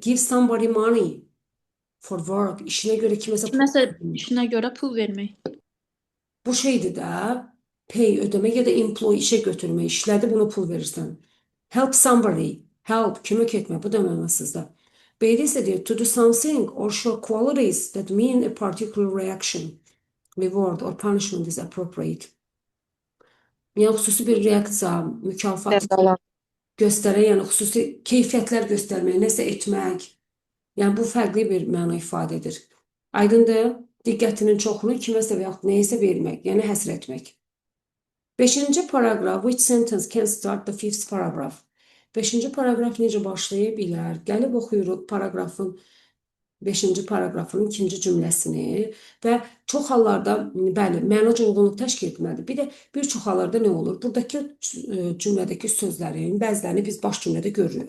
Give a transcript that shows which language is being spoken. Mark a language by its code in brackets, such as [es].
[en] Give somebody money for work. [az] İşinə görə kiməsə pul Kiməsə vermək. işinə görə pul vermək. Bu şeydir də, pay ödəmək ya da employee işə götürmək. İşlədi, buna pul verirsən. [en] Help somebody. [az] Help, kömək etmək. Bu da mənasızdır. [tr] B'de ise diyor [en] to do something or show qualities that mean a particular reaction, reward or punishment is appropriate. [az] Yəni xüsusi bir reaksiya, mükafat Cəzalan. göstərən, yəni xüsusi keyfiyyətlər göstərmək, nəsə etmək. Yəni bu fərqli bir məna ifadə edir. Aydındır? Diqqətinin çoxunu kiməsə və yaxud nəyisə vermək, yəni həsr etmək. 5-ci paragraf, [en] which sentence can start the 5th paragraph? [az] 5-ci paragraf necə başlaya bilər? Gəlib oxuyuruq paragrafın 5-ci paragrafın 2-ci cümləsini və çox hallarda, bəli, mənaca uyğunluq təşkil etməlidir. Bir də bir çox hallarda nə olur? Buradakı cümlədəki sözlərin bəzilərini biz baş cümlədə görürük.